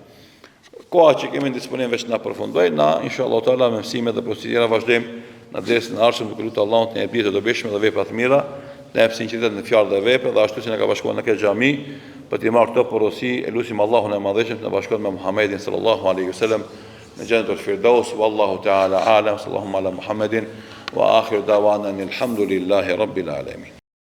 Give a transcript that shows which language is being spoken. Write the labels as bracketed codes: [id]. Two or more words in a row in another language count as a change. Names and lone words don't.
[sq] Koha që kemi disponim veç na përfundoj, na [ar] إن شاء الله تعالى [sq] me mësime dhe procedura vazhdojmë në dersën e ardhshëm, duke lutur Allahun të na jepë të dobishme dhe vepra të mira, të jap sinqeritet në fjalë dhe vepra, dhe ashtu si na ka bashkuar në këtë xhami, për të marrë këto porosi, elusim Allahun e madhëshëm të na bashkojë me Muhamedit [ar] صلى الله عليه وسلم [sq] në Jannatul Firdaus, [ar] والله تعالى أعلم صلى الله على محمد وآخر دعوانا الحمد لله رب العالمين.